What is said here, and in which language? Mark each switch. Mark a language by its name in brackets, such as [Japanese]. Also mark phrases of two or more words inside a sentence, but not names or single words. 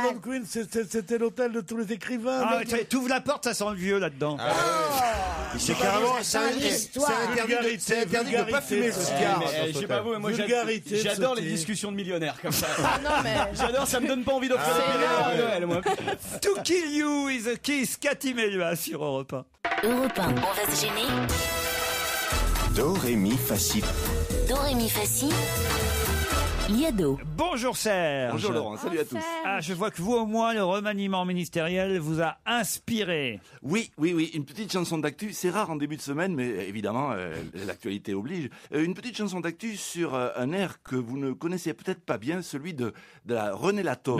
[French] l'Algonquin, c'était l'hôtel de tous les écrivains. Ah, t'ouvres la porte, ça sent le vieux là-dedans. C'est carrément. Ça sent l'histoire. C'est interdit de pas fumer le cigare. Je sais pas vous, mais moi Vulgarité de j'adore les sauter. discussions de millionnaires comme ça. Ah non, mais. J'adore, ça me donne pas envie d'offrir des millionnaires à Noël, moi. [English] To kill you is a kiss, [French] Cathy Melua sur Europe 1. Europe 1, on va se gêner. Do, ré, mi, fa, si. Do, ré, mi, fa, si. Liado. Bonjour Serge. Bonjour Laurent, salut à tous. Ah, je vois que vous au moins le remaniement ministériel vous a inspiré. Oui, une petite chanson d'actu, c'est rare en début de semaine, mais évidemment, l'actualité oblige. Une petite chanson d'actu sur un air que vous ne connaissez peut-être pas bien, celui de la René Latour.